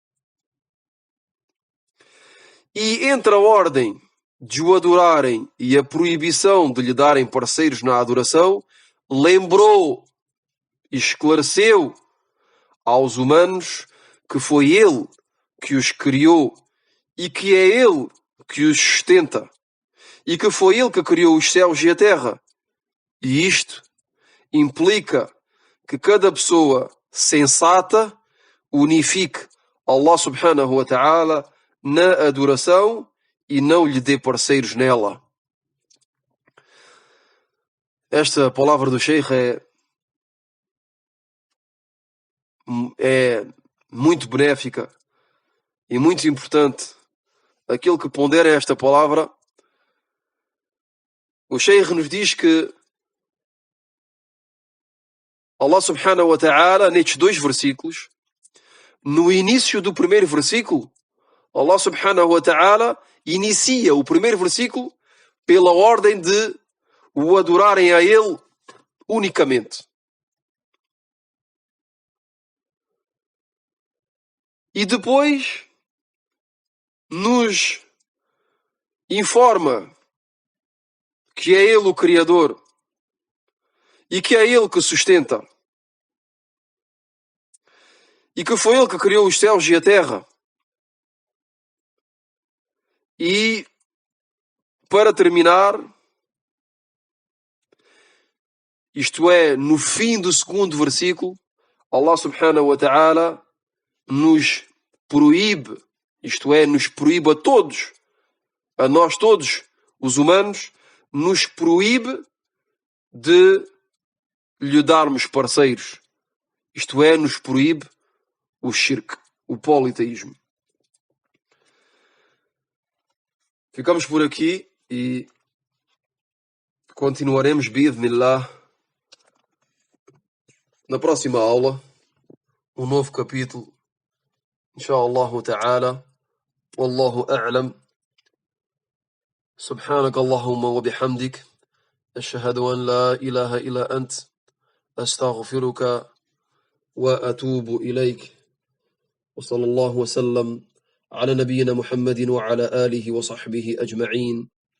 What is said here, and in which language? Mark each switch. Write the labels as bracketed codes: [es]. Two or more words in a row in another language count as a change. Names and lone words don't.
[pt] E entre a ordem de o adorarem e a proibição de lhe darem parceiros na adoração, lembrou e esclareceu aos humanos que foi Ele que os criou e que é Ele que os sustenta, e que foi Ele que criou os céus e a terra. E isto implica que cada pessoa sensata unifique Allah [ar] سبحانه وتعالى [pt] na adoração e não lhe dê parceiros nela. Esta palavra do Sheikh é muito benéfica e muito importante. Aquele que pondera esta palavra, o Sheikh nos diz que Allah [ar] سبحانه وتعالى, [pt] nestes 2 versículos, no início do primeiro versículo, Allah [ar] سبحانه وتعالى [pt] inicia o primeiro versículo pela ordem de o adorarem a Ele unicamente. E depois nos informa que é Ele o Criador e que é Ele que sustenta e que foi Ele que criou os céus e a terra. E, para terminar, isto é, no fim do segundo versículo, Allah [ar] سبحانه وتعالى [pt] nos proíbe, isto é, nos proíbe a todos, a nós todos, os humanos, nos proíbe de lhe darmos parceiros. Isto é, nos proíbe o shirk, o politeísmo. Ficamos por aqui e continuaremos, bi'idhnillah, na próxima aula, um novo capítulo, [ar] إن شاء الله تعالى. والله أعلم. سبحانك اللهم وبحمدك أشهد أن لا إله إلا أنت أستغفرك وأتوب إليك وصلى الله وسلم على نبينا محمد وعلى آله وصحبه أجمعين